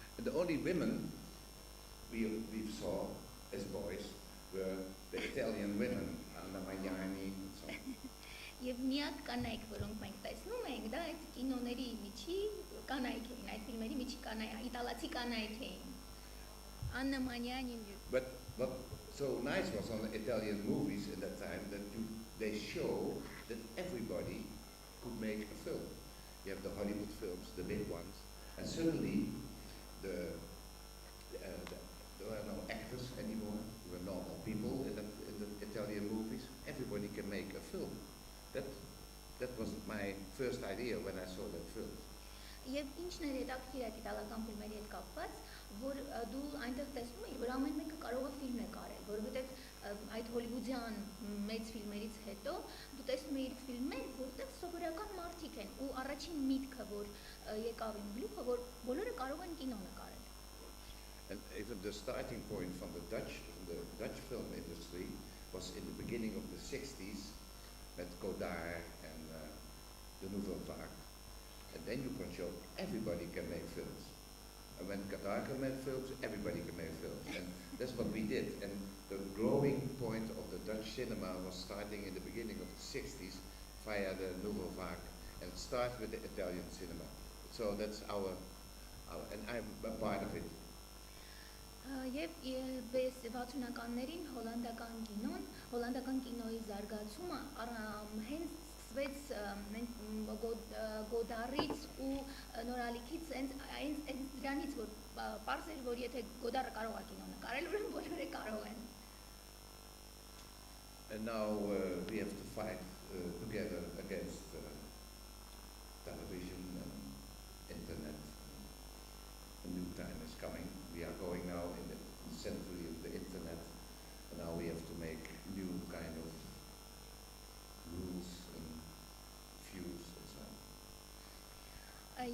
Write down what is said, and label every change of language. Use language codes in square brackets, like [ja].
[en] The only women we saw as boys were the Italian women, Anna Magnani and so on. [hy] Եվ միակ կանայք, որոնք մենք տեսնում ենք, դա այդ կինոների միջի կանայք էին, այդ ֆիլմերի միջի իտալացի կանայք էին։ Anna Magnani. [en] But what so nice was on the Italian movies at that time that they show that everybody could make a film. You have the Hollywood films, the big ones, and suddenly there were no actors anymore. There were normal people in the Italian movies. Everybody can make a film. That was my first idea when I saw that film. [hy] Եվ ինչն էր հետաքրքիր այդ իտալական ֆիլմերի հետ կապված, որ դու այնտեղ տեսնում ես, որ ամեն մեկը կարող է ֆիլմ է կարել, որովհետև այդ հոլիվուդյան մեծ ֆիլմերից հետո դու տեսնում ես իր ֆիլմեր, որտեղ սովորական մարդիկ են, ու առաջին միտքը, որ եկավ իմ գլուխը, որ բոլորը կարող են կինո նկարել։ [en] the starting point from the Dutch film industry was in the beginning of the 60s with Godard and the Nouvelle Vague. And then you can show everybody can make films. And when Godard can make films, everybody can make films. And that's what we did. And the growing point of the Dutch cinema was starting in the beginning of the 60s via the Nouvelle Vague. And it starts with the Italian cinema. So that's our and I'm a part of it. [hy] Եվ 60-ականներին հոլանդական կինոյի զարգացումը հենց սկսվեց Գոդարից ու Նորալիքից հենց դրանից, որ պարզ էր, որ եթե Գոդարը կարող է կինո նկարել, ուրեմն բոլորը կարող են։ [en] And now we have to fight together against television and internet. A new time is coming. We are going now in the century of the internet, and now we have to make new kind of rules and views and so on.